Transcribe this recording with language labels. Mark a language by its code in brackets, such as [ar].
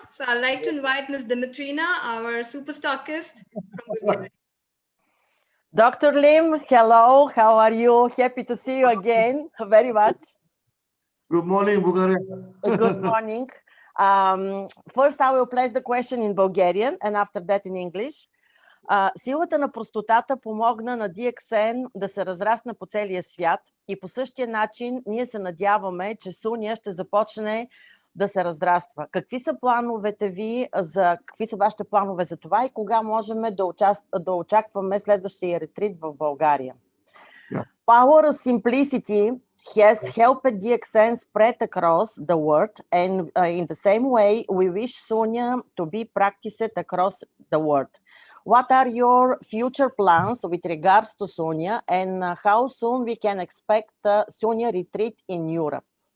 [en] So I'd like to invite Ms. Dimitrina, our super stockist from Bulgaria. Dr. Lim, hello. How are you? Happy to see you again very much. Good morning, Bulgaria. Good morning. First, I will place the question in Bulgarian and after that in English. [bg] Силата на простотата помогна на DXN да се разрасне по целия свят и по същия начин ние се надяваме, че Суня ще започне да се разраства. Какви са плановете ви, какви са вашите планове за това и кога можем да очакваме следващия ретрит в България? [en] Power of simplicity has helped DXN spread across the world, and in the same way, we wish Sunya to be practiced across the world. What are your future plans with regards to Sunya, and how soon we can expect Sunya retreat in Europe?